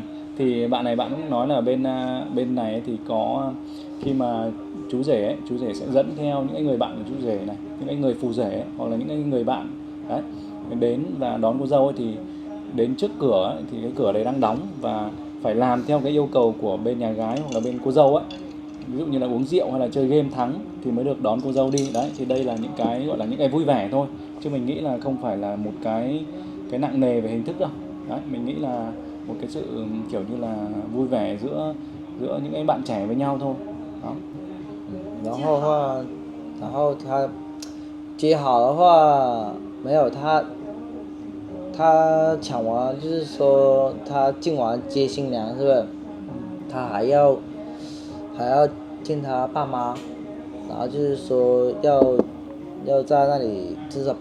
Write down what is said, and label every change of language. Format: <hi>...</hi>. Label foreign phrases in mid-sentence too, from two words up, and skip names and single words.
<vi>Thì bạn cũng nói là bên này ấy thì có khi mà chú rể sẽ dẫn theo những cái người bạn của chú rể này, những cái người phù rể ấy, hoặc là những cái người bạn đấy đến và đón cô dâu ấy, thì đến trước cửa ấy, thì cái cửa đấy đang đóng và phải làm theo cái yêu cầu của bên nhà gái hoặc là bên cô dâu ấy, ví dụ như là uống rượu hay là chơi game thắng thì mới được đón cô dâu đi. Đấy thì đây là những cái gọi là những cái vui vẻ thôi, chứ mình nghĩ là không phải là một cái nặng nề về hình thức đâu. Đấy, mình nghĩ là một cái sự kiểu như là vui vẻ giữa những cái bạn trẻ với nhau thôi đó.</vi> <zh>然后他接好的话没有他抢完就是说他进完接新娘是不是？他还要见他爸妈，然后就是说要在那里，就是说</zh>